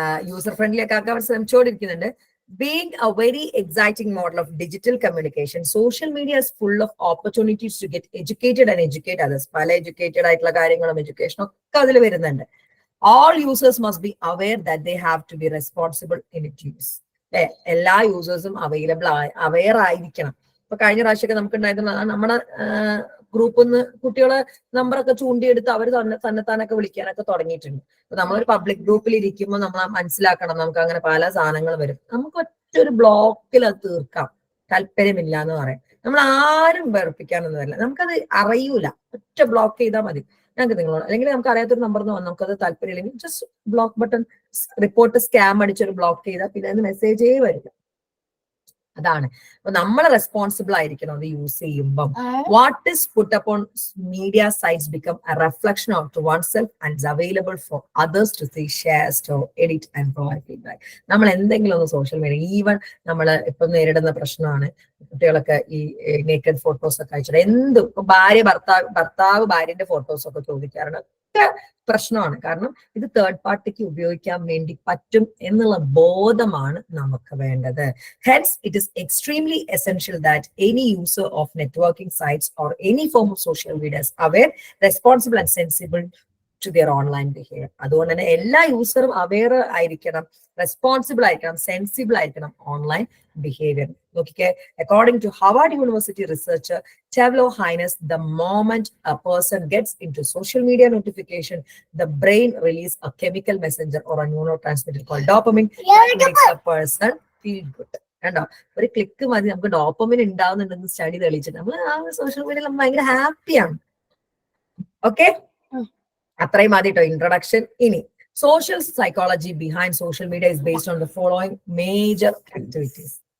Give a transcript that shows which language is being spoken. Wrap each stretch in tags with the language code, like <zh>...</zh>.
<ml>User friendly ഒക്കെ ആക്കാൻ ശ്രമിച്ചുകൊണ്ടിരിക്കുന്നുണ്ട്.</ml> <en>Being a very exciting model of digital communication, social media is full of opportunities to get educated and educate others.</en> <ml>പല educated ആയിട്ടുള്ള കാര്യങ്ങളും എഡ്യൂക്കേഷനും ഒക്കെ അതിൽ വരുന്നുണ്ട്.</ml> <en>All users must be aware that they have to be responsible in its use.</en> <ml>എല്ലാ യൂസേഴ്സും aware ആയിരിക്കണം. ഇപ്പൊ കഴിഞ്ഞ പ്രാവശ്യമൊക്കെ നമുക്ക് ഉണ്ടായിരുന്ന നമ്മുടെ ഗ്രൂപ്പിൽ നിന്ന് കുട്ടികളെ നമ്പറൊക്കെ ചൂണ്ടിയെടുത്ത് അവർ തന്നെത്താനൊക്കെ വിളിക്കാനൊക്കെ തുടങ്ങിയിട്ടുണ്ട്. അപ്പൊ നമ്മളൊരു പബ്ലിക് ഗ്രൂപ്പിൽ ഇരിക്കുമ്പോൾ നമ്മൾ മനസ്സിലാക്കണം, നമുക്ക് അങ്ങനെ പല സാധനങ്ങൾ വരും. നമുക്ക് ഒറ്റൊരു ബ്ലോക്കിൽ അത് തീർക്കാം, താല്പര്യമില്ല എന്ന് പറയാം. നമ്മൾ ആരും വെറുപ്പിക്കാനൊന്നും വരില്ല. നമുക്കത് അറിയൂല, ഒറ്റ ബ്ലോക്ക് ചെയ്താൽ മതി. ഞങ്ങൾക്ക് നിങ്ങളോട് അല്ലെങ്കിൽ നമുക്ക് അറിയാത്തൊരു നമ്പർ എന്ന് പറഞ്ഞാൽ നമുക്കത് താല്പര്യമില്ലെങ്കിൽ just block button, report scam അടിച്ചൊരു block ചെയ്താൽ പിന്നെ അതിന് മെസ്സേജേ വരില്ല. അതാണ്. അപ്പൊ നമ്മൾ റെസ്പോൺസിബിൾ ആയിരിക്കണം അത് യൂസ് ചെയ്യുമ്പം.</ml> <en>What is put upon media sites become a reflection of to oneself and is available for others to see, share, store, edit and provide feedback.</en> <ml>നമ്മൾ എന്തെങ്കിലും ഒന്ന് സോഷ്യൽ മീഡിയ, ഈവൻ നമ്മൾ ഇപ്പം നേരിടുന്ന പ്രശ്നമാണ് കുട്ടികളൊക്കെ ഈ നേക്കഡ് ഫോട്ടോസ് ഒക്കെ അയച്ചിട്ട് എന്തും ഇപ്പൊ ഭർത്താവ് ഭാര്യന്റെ ഫോട്ടോസ് ഒക്കെ ചോദിക്കാറുണ്ട്. പ്രശ്നമാണ്. കാരണം ഇത് തേർഡ് പാർട്ടിക്ക് ഉപയോഗിക്കാൻ വേണ്ടി പറ്റും എന്നുള്ള ബോധമാണ് നമുക്ക് വേണ്ടത്.</ml> <en>Hence, it is extremely essential that any user of networking sites or any form of social media is aware, responsible and sensible to their online behavior.</en> <ml>അതുകൊണ്ട് തന്നെ എല്ലാ യൂസറും അവെയർ ആയിരിക്കണം, റെസ്പോൺസിബിൾ ആയിരിക്കണം, സെൻസിബിൾ ആയിരിക്കണം ഓൺലൈൻ ബിഹേവിയർ.</ml> <en>നോക്കിക്കേ, according to Harvard university researcher Tavlo Hines, the moment a person gets into social media notification, the brain release a chemical messenger or a neurotransmitter called dopamine that makes a person feel good.</en> <ml>കണ്ടോ, ഒരു click മതി നമുക്ക് dopamine ഉണ്ടാവുന്നുണ്ടെന്ന് study തെളിയിച്ചിട്ട് നമ്മൾ ആ social മീഡിയയിൽ നമ്മൾ ഭയങ്കര ഹാപ്പിയാണ്. ഓക്കെ, അത്രയും മതി കേട്ടോ ഇൻട്രൊഡക്ഷൻ.</ml> <en>ഇനി social psychology behind social media is based on the following major activities.</en>